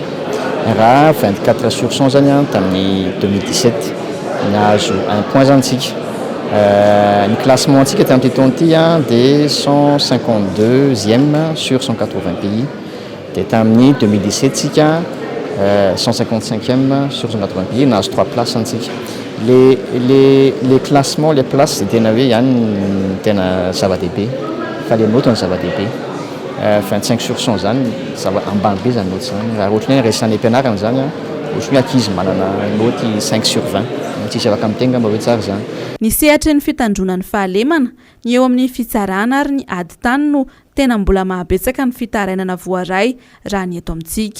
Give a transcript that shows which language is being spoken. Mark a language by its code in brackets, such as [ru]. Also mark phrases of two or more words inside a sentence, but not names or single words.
[mg] Raha 24% zany tamin'ny 2017 nahazo 1 point zany tsika. Ny classement antsika tamin'ity taona ity dia 152e [fr] sur 180 pays. [mg] Dia tamin'ny 2017 tsika 155e [fr] sur 180 pays, [mg] nahazo 3 places antsika. [fr] Les classements, les places [mg] tena hoe ihany tena zava-dehibe, fa le note ny zava-dehibe. 25 sur 100 zany ambany be zany note zany. Raha ohatra hoe resan'ny ampianarana zany ohatra hoe ankizy manana note 5 sur 20. Tsisy afaka mitenga mba hoe tsara zany. Ny sehatra ny fitandronan'ny fahalemana ny eo amin'ny fitsarana ary ny ady tany no tena mbola mahabetsaka ny fitarainana voaray raha ny eto amintsika.